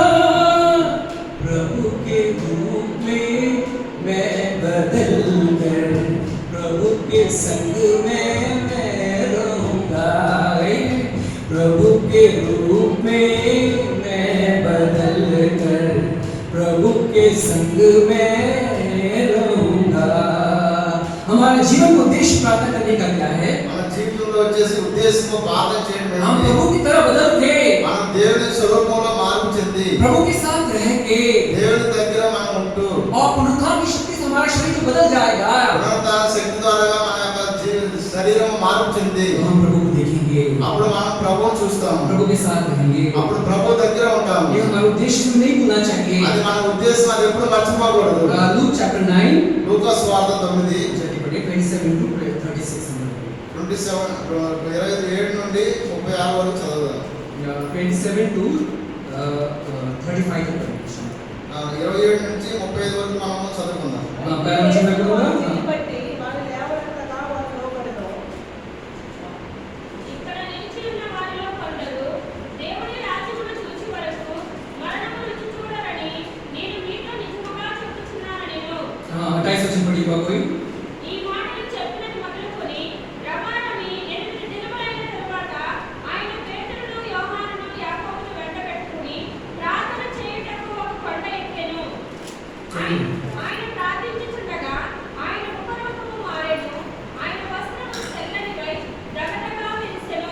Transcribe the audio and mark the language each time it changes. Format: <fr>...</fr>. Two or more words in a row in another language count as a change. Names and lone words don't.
<hi>प्रभु के रूप में मैं बदलकर प्रभु के संग में मैं रहूंगा। प्रभु के रूप में मैं बदलकर प्रभु के संग में रहूंगा। हमारे जीवन का उद्देश्य प्रार्थना करने का क्या है?</hi> <te>మన జీవితంలో వచ్చేసి ఉద్దేశంతో ప్రార్థన చేయడం</te> <hi>हम प्रभु की तरह बदल के</hi> <te>మనం దేవుని స్వరూపంలో మార్పు చెంది</te> <hi>प्रभु के साथ रह के</hi> <te>దేవుని దగ్గర మనం ఉంటూ</te> <hi>और पुनरुत्थान की शक्ति से हमारा शरीर तो बदल जाएगा।</hi> <te>పునరుత్థాన శక్తి ద్వారా మన యొక్క శరీరం మార్పు చెంది</te> <hi>तो हम प्रभु को देखेंगे,</hi> <te>అప్పుడు మనం ప్రభువుని చూస్తాము,</te> <hi>प्रभु के साथ रहेंगे।</hi> <te>అప్పుడు ప్రభు దగ్గర ఉంటాము।</te> <hi>ये हमारा उद्देश्य हम नहीं भूलना चाहिए।</hi> <te>అది మన ఉద్దేశం, అది ఎప్పుడు మర్చిపోకూడదు।</te> <hi>लूक चैप्टर 9</hi> <te>లూకా సువార్త 9 27 to 36 27 నుండి 36 వరకు చదువుదాం।</te> <hi>27 to 35 तक</hi> <te>27 నుంచి 35 వరకు మనము చదువుకుందాం। దీన్ని బట్టి వారు లేవనంతగా వారు లోబడెను. ఇక్కడ నిలిచి ఉన్న వారిలో కొందరు దేవుని రాజ్యమును చూచి వరకు మరణము రుచి చూడరని నేను మీతో నిజముగా చెప్పుచున్నానెను.</te> <hi>28 वचन पढ़िएगा कोई।</hi> <te>ఈ మాటలు చెప్పినది మొదలుకొని ప్రమాణమి 8 దినములైన తరువాత ఆయన పేతురును యోహానును యాకోబును వెంటబెట్టుకుని ప్రార్థన చేయుటకు ఒక కొండ ఎక్కెను. ఆయన ప్రార్థించుచుండగా ఆయన ముఖరూపము మారెను, ఆయన వస్త్రము తెల్లనివై దగదగా మెరిసెను.</te>